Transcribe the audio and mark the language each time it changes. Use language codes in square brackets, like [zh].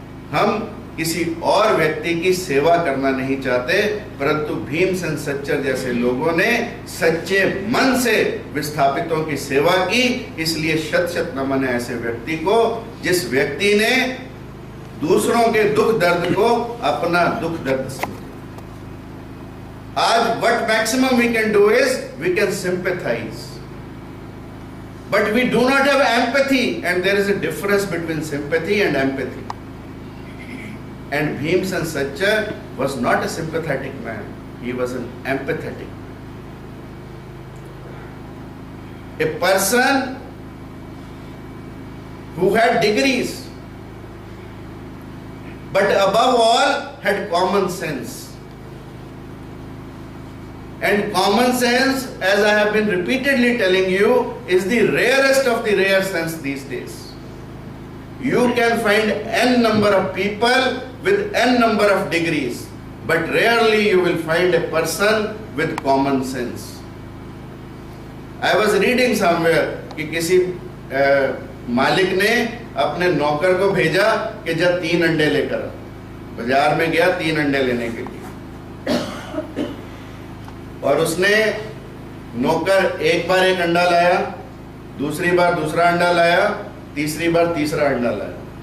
[hi] हम किसी और व्यक्ति की सेवा करना नहीं चाहते, परंतु भीमसेन सच्चर जैसे लोगों ने सच्चे मन से विस्थापितों की सेवा की। इसलिए शत शत नमन है ऐसे व्यक्ति को जिस व्यक्ति ने दूसरों के दुख दर्द को अपना दुख दर्द समझा। आज [en] what maximum we can do is we can sympathize, but we do not have empathy, and there is a difference between sympathy and empathy. And Bhimsen Sachar was not a sympathetic man, he was an empathetic. A person who had degrees, but above all had common sense. And common sense, as I have been repeatedly telling you, is the rarest of the rare sense these days. You can find n number of people with n number of degrees, but rarely you will find a person with common sense. I was reading somewhere [hi] कि किसी मालिक ने अपने नौकर को भेजा कि जा 3 अंडे लेकर। बाजार में गया 3 अंडे लेने के लिए, और उसने नौकर एक बार एक अंडा लाया, दूसरी बार दूसरा अंडा लाया, तीसरी बार तीसरा अंडा लाया।